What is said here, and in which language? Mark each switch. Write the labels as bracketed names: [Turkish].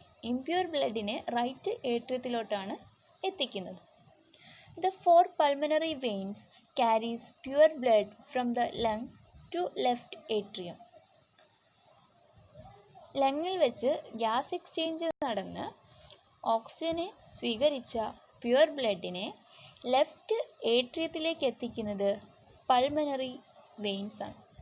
[Malayalam] Impure ബ്ലഡിനെ right ഏട്രിയത്തിലോട്ടാണ് എത്തിക്കുന്നത്. [English] The four pulmonary veins carries pure blood from the lung to left atrium. [Malayalam] ലങ്ങിൽ വെച്ച് gas exchange നടന്ന് ഓക്സിജനെ സ്വീകരിച്ച pure ബ്ലഡിനെ left ഏട്രിയത്തിലേക്ക് എത്തിക്കുന്നത് pulmonary veins ആണ്.